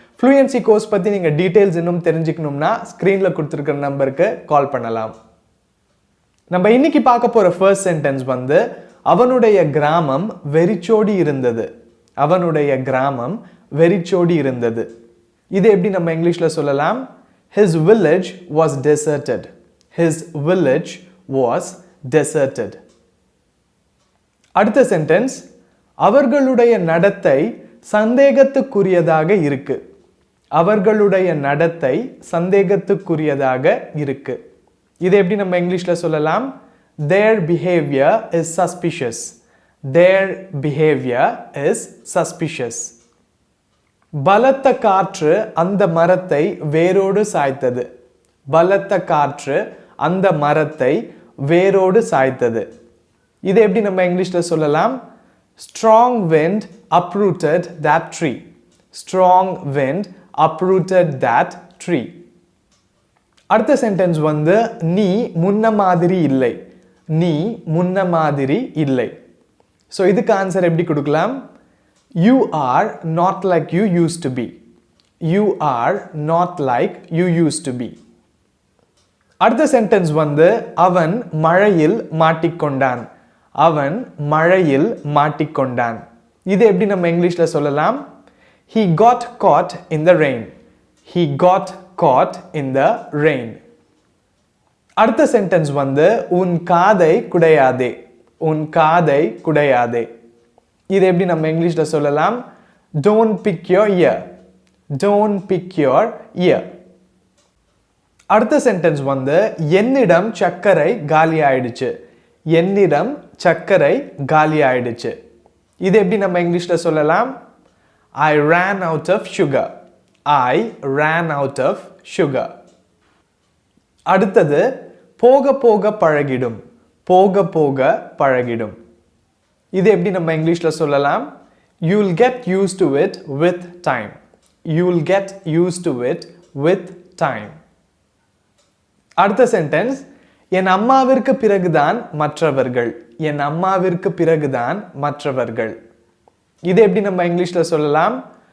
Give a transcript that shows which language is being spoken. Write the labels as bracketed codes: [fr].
[ta] Fluency course பற்றி நீங்கள் details இன்னும் தெரிஞ்சுக்கணும்னா ஸ்க்ரீனில் கொடுத்துருக்கிற நம்பருக்கு கால் பண்ணலாம். நம்ம இன்னைக்கு பார்க்க போகிற ஃபர்ஸ்ட் சென்டென்ஸ் அவனுடைய கிராமம் வெறிச்சோடி இருந்தது. அவனுடைய கிராமம் வெறிச்சோடி இருந்தது. இது எப்படி நம்ம இங்கிலீஷில் சொல்லலாம்? [en] His village was deserted. His village was deserted. [ta] அடுத்த சென்டென்ஸ், அவர்களுடைய நடத்தை சந்தேகத்துக்குரியதாக இருக்கு. அவர்களுடைய நடத்தை சந்தேகத்துக்குரியதாக இருக்கு. இது எப்படி நம்ம இங்கிலீஷ்ல சொல்லலாம்? [en] Their behavior is suspicious. Their behavior is suspicious. [ta] பலத்த காற்று அந்த மரத்தை வேரோடு சாய்த்தது. பலத்த காற்று அந்த மரத்தை வேரோடு சாய்த்தது. இது எப்படி நம்ம இங்கிலீஷ்ல சொல்லலாம்? [en] Strong wind uprooted that tree. Strong wind uprooted that tree. [ta] அடுத்த சென்டென்ஸ் நீ முன்ன மாதிரி இல்லை. நீ முன்ன மாதிரி இல்லை. ஸோ இதுக்கு ஆன்சர் எப்படி கொடுக்கலாம்? [en] You are not like you used to be. You are not like you used to be. [ta] அடுத்த சென்டென்ஸ் அவன் மழையில் மாட்டிக்கொண்டான். அவன் மழையில் மாட்டிக்கொண்டான். இது எப்படி நம்ம இங்கிலீஷ்ல சொல்லலாம்? [en] He got caught in the rain. He got caught in the rain. [ta] அடுத்த சென்டென்ஸ் உன் காதை குடையாதே. உன் காதை குடையாதே. இது எப்படி நம்ம இங்கிலீஷ்ல சொல்லலாம்? [en] Don't pick your ear. Don't pick your ear. [ta] அடுத்த சென்டென்ஸ் என்னிடம் சர்க்கரை காலி ஆயிடுச்சு. என்னிடம் சர்க்கரை காலி ஆயிடுச்சு. இது எப்படி நம்ம இங்கிலீஷ்ல சொல்லலாம்? [en] I ran out of sugar. I ran out of sugar. [ta] அடுத்தது போக போக பழகிடும். போக போக பழகிடும். இது எப்படி நம்ம இங்கிலீஷ்ல சொல்லலாம்? [en] You will get used to it with time. You will get used to it with time. [ta] அடுத்த சென்டென்ஸ், என் அம்மாவிற்கு பிறகுதான் மற்றவர்கள். என் அம்மாவிற்கு பிறகுதான் மற்றவர்கள். இது எப்படி நம்ம இங்கிலீஷ்ல சொல்லலாம்?